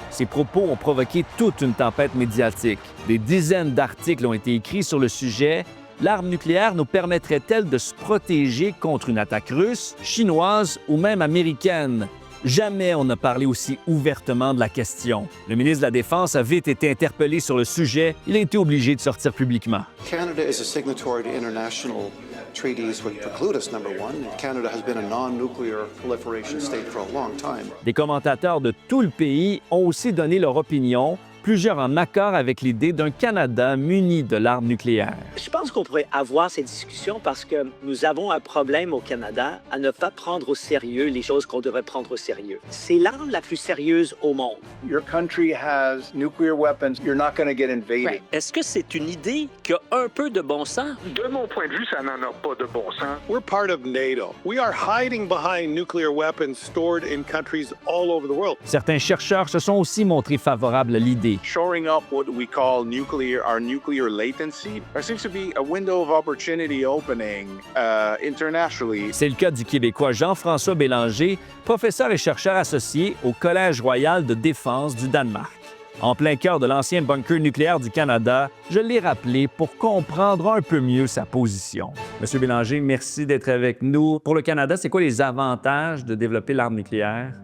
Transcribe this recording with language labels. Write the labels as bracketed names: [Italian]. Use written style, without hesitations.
[French] Ses propos ont provoqué toute une tempête médiatique. Des dizaines d'articles ont été écrits sur le sujet. L'arme nucléaire nous permettrait-elle de se protéger contre une attaque russe, chinoise ou même américaine? Jamais on n'a parlé aussi ouvertement de la question. Le ministre de la Défense a vite été interpellé sur le sujet. Il a été obligé de sortir publiquement. [English] Canada is a signatory to international treaties which preclude us, number one. Canada has been a non-nuclear proliferation state for a long time. [French] Des commentateurs de tout le pays ont aussi donné leur opinion, plusieurs en accord avec l'idée d'un Canada muni de l'arme nucléaire. Je pense qu'on pourrait avoir ces discussions parce que nous avons un problème au Canada à ne pas prendre au sérieux les choses qu'on devrait prendre au sérieux. C'est l'arme la plus sérieuse au monde. [English] Your country has nuclear weapons, you're not going to get invaded. [French] Est-ce que c'est une idée qui a un peu de bon sens? De mon point de vue, ça n'en a pas de bon sens. [English] We're part of NATO. We are hiding behind nuclear weapons stored in countries all over the world. [French] Certains chercheurs se sont aussi montrés favorables à l'idée. [English] Shoring up what we call our nuclear latency, there seems to be a window of opportunity opening internationally. [French] C'est le cas du Québécois Jean-François Bélanger, professeur et chercheur associé au Collège royal de défense du Danemark. En plein cœur de l'ancien bunker nucléaire du Canada, je l'ai rappelé pour comprendre un peu mieux sa position. Monsieur Bélanger, merci d'être avec nous. Pour le Canada, c'est quoi les avantages de développer l'arme nucléaire?